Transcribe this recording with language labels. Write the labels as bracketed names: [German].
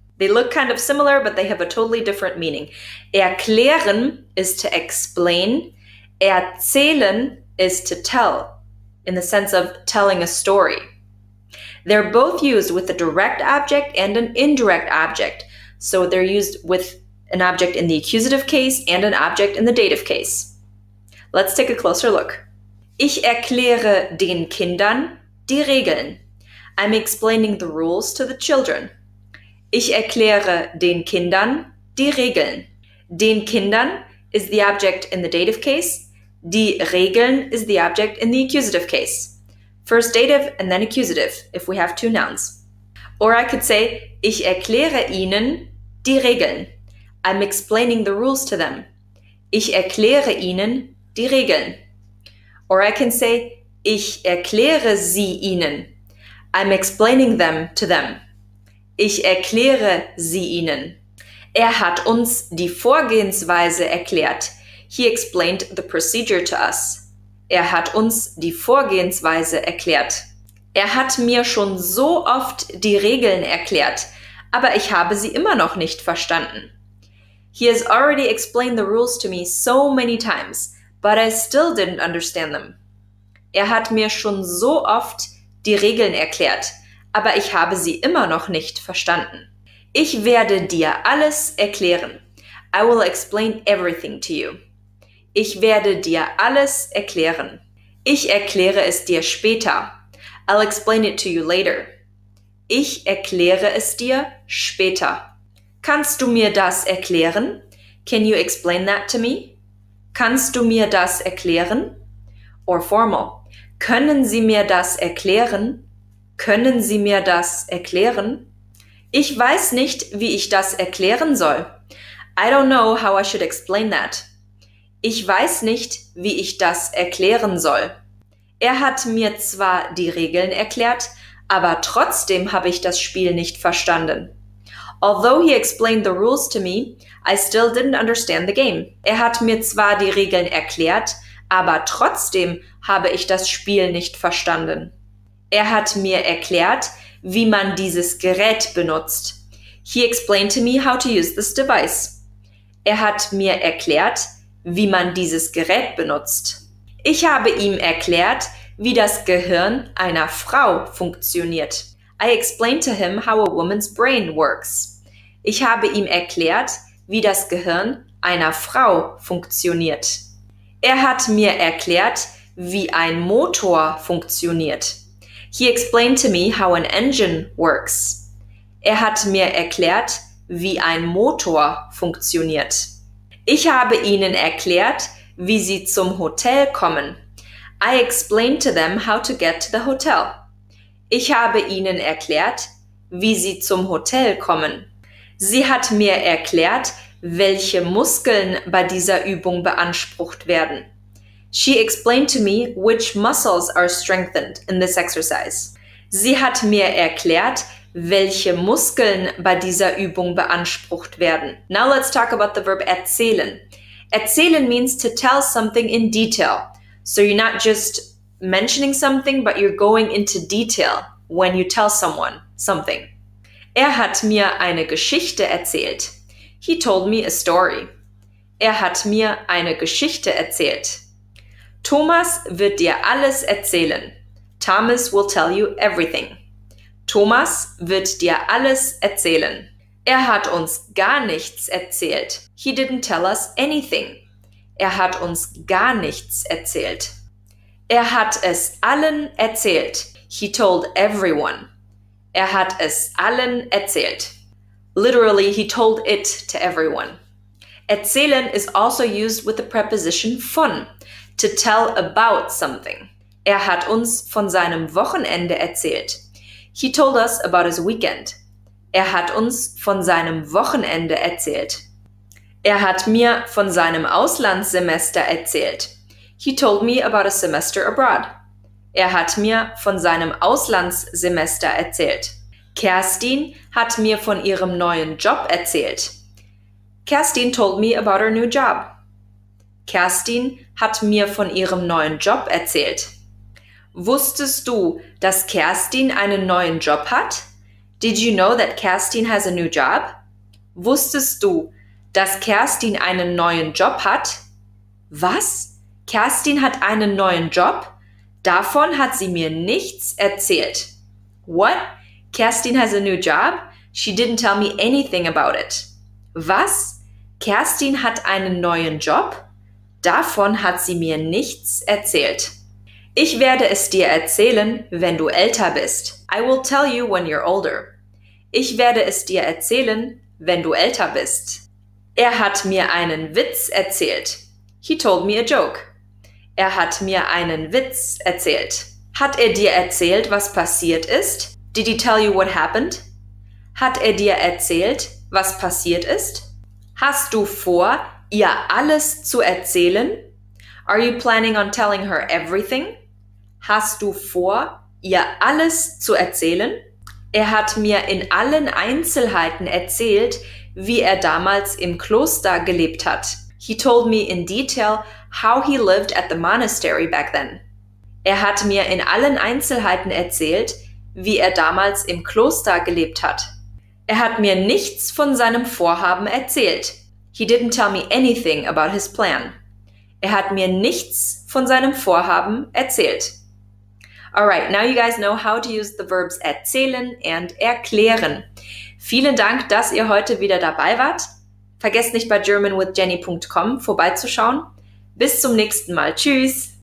[English] They look kind of similar, but they have a totally different meaning. Erklären is to explain, erzählen is to tell, in the sense of telling a story. They're both used with a direct object and an indirect object. So they're used with an object in the accusative case and an object in the dative case. Let's take a closer look. [German] Ich erkläre den Kindern die Regeln. [English] I'm explaining the rules to the children. [German] Ich erkläre den Kindern die Regeln. [English] Den Kindern is the object in the dative case. Die Regeln is the object in the accusative case. First dative and then accusative if we have two nouns. Or I could say, [German] ich erkläre ihnen die Regeln. [English] I'm explaining the rules to them. [German] Ich erkläre ihnen die Regeln. [English] Or I can say, [German] ich erkläre sie ihnen. [English] I'm explaining them to them. [German] Ich erkläre sie ihnen. Hat uns die Vorgehensweise erklärt. [English] He explained the procedure to us. [German] Hat uns die Vorgehensweise erklärt. Hat mir schon so oft die Regeln erklärt, aber ich habe sie immer noch nicht verstanden. [English] He has already explained the rules to me so many times, but I still didn't understand them. [German] Hat mir schon so oft die Regeln erklärt, aber ich habe sie immer noch nicht verstanden. Ich werde dir alles erklären. [English] I will explain everything to you. [German] Ich werde dir alles erklären. Ich erkläre es dir später. [English] I'll explain it to you later. [German] Ich erkläre es dir später. Kannst du mir das erklären? [English] Can you explain that to me? [German] Kannst du mir das erklären? [English] Or formal. [German] Können Sie mir das erklären? Können Sie mir das erklären? Ich weiß nicht, wie ich das erklären soll. [English] I don't know how I should explain that. [German] Ich weiß nicht, wie ich das erklären soll. Hat mir zwar die Regeln erklärt, aber trotzdem habe ich das Spiel nicht verstanden. [English] Although he explained the rules to me, I still didn't understand the game. [German] Hat mir zwar die Regeln erklärt, aber trotzdem habe ich das Spiel nicht verstanden. Hat mir erklärt, wie man dieses Gerät benutzt. [English] He explained to me how to use this device. [German] Hat mir erklärt, wie man dieses Gerät benutzt. Ich habe ihm erklärt, wie das Gehirn einer Frau funktioniert. [English] I explained to him how a woman's brain works. [German] Ich habe ihm erklärt, wie das Gehirn einer Frau funktioniert. Hat mir erklärt, wie ein Motor funktioniert. [English] He explained to me how an engine works. [German] Hat mir erklärt, wie ein Motor funktioniert. Ich habe ihnen erklärt, wie sie zum Hotel kommen. [English] I explained to them how to get to the hotel. [German] Ich habe ihnen erklärt, wie sie zum Hotel kommen. Sie hat mir erklärt, welche Muskeln bei dieser Übung beansprucht werden. [English] She explained to me which muscles are strengthened in this exercise. [German] Sie hat mir erklärt, welche Muskeln bei dieser Übung beansprucht werden. [English] Now let's talk about the verb erzählen. Erzählen means to tell something in detail. So you're not just mentioning something, but you're going into detail when you tell someone something. [German] Hat mir eine Geschichte erzählt. [English] He told me a story. [German] Hat mir eine Geschichte erzählt. Thomas wird dir alles erzählen. [English] Thomas will tell you everything. [German] Thomas wird dir alles erzählen. Hat uns gar nichts erzählt. [English] He didn't tell us anything. [German] Hat uns gar nichts erzählt. Hat es allen erzählt. [English] He told everyone. [German] Hat es allen erzählt. [English] Literally, he told it to everyone. Erzählen is also used with the preposition von, to tell about something. [German] Hat uns von seinem Wochenende erzählt. [English] He told us about his weekend. [German] Hat uns von seinem Wochenende erzählt. Hat mir von seinem Auslandssemester erzählt. [English] He told me about a semester abroad. [German] Hat mir von seinem Auslandssemester erzählt. Kerstin hat mir von ihrem neuen Job erzählt. [English] Kerstin told me about her new job. [German] Kerstin hat mir von ihrem neuen Job erzählt. Wusstest du, dass Kerstin einen neuen Job hat? [English] Did you know that Kerstin has a new job? [German] Wusstest du, dass Kerstin einen neuen Job hat? Was? Kerstin hat einen neuen Job? Davon hat sie mir nichts erzählt. [English] What? Kerstin has a new job? She didn't tell me anything about it. [German] Was? Kerstin hat einen neuen Job? Davon hat sie mir nichts erzählt. Ich werde es dir erzählen, wenn du älter bist. [English] I will tell you when you're older. [German] Ich werde es dir erzählen, wenn du älter bist. Er hat mir einen Witz erzählt. [English] He told me a joke. [German] Er hat mir einen Witz erzählt. Hat er dir erzählt, was passiert ist? [English] Did he tell you what happened? [German] Hat er dir erzählt, was passiert ist? Hast du vor, ihr alles zu erzählen? [English] Are you planning on telling her everything? [German] Hast du vor, ihr alles zu erzählen? Er hat mir in allen Einzelheiten erzählt, wie er damals im Kloster gelebt hat. [English] He told me in detail how he lived at the monastery back then. [German] Er hat mir in allen Einzelheiten erzählt, wie er damals im Kloster gelebt hat. Er hat mir nichts von seinem Vorhaben erzählt. [English] He didn't tell me anything about his plan. [German] Er hat mir nichts von seinem Vorhaben erzählt. [English] Alright, now you guys know how to use the verbs erzählen and erklären. [German] Vielen Dank, dass ihr heute wieder dabei wart. Vergesst nicht bei germanwithjenny.com vorbeizuschauen. Bis zum nächsten Mal. Tschüss!